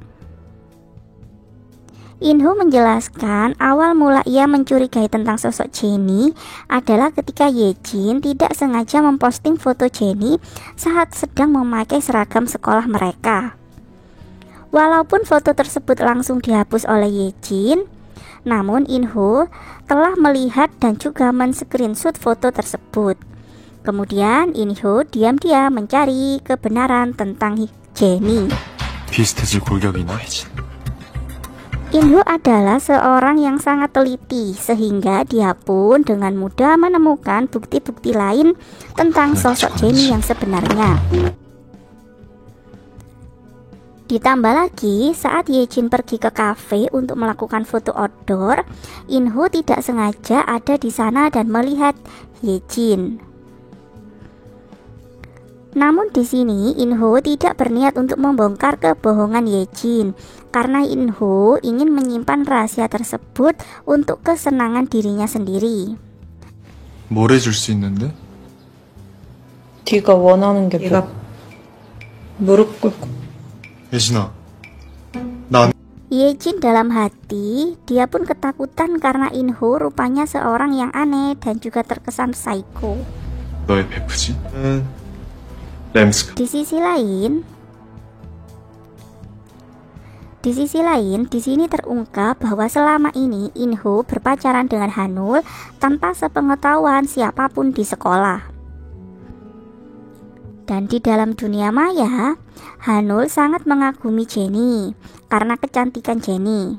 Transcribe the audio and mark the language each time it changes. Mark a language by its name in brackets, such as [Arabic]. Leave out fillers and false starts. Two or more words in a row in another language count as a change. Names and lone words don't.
[Indonesian] Inho menjelaskan awal mula ia mencurigai tentang sosok Jennie adalah ketika Yejin tidak sengaja memposting foto Jennie saat sedang memakai seragam sekolah mereka. Walaupun foto tersebut langsung dihapus oleh Yejin, namun In-ho telah melihat dan juga men-screenshot foto tersebut. Kemudian In-ho diam-diam mencari kebenaran tentang Jennie. [Korean] 비슷해질 골격이나? [Indonesian] In-ho adalah seorang yang sangat teliti, sehingga dia pun dengan mudah menemukan bukti-bukti lain tentang sosok Jennie yang sebenarnya. Ditambah lagi, saat Yejin pergi ke kafe untuk melakukan foto outdoor, In-ho tidak sengaja ada di sana dan melihat Yejin. Namun di sini In-ho tidak berniat untuk membongkar kebohongan Yejin, karena In-ho ingin menyimpan rahasia tersebut untuk kesenangan dirinya sendiri. [Korean] 뭘 해줄 수 있는데? 네가 원하는 게 얘가 무릎 꿇고 예진아, 나 [Indonesian] Yejin dalam hati, dia pun ketakutan karena In-ho rupanya seorang yang aneh dan juga terkesan psycho. [Korean] 너의 베프지? 램스크. [Indonesian] Di sisi lain, di sini terungkap bahwa selama ini In-ho berpacaran dengan Hanul tanpa sepengetahuan siapapun di sekolah. Dan di dalam dunia maya, Hanul sangat mengagumi Jennie karena kecantikan Jennie.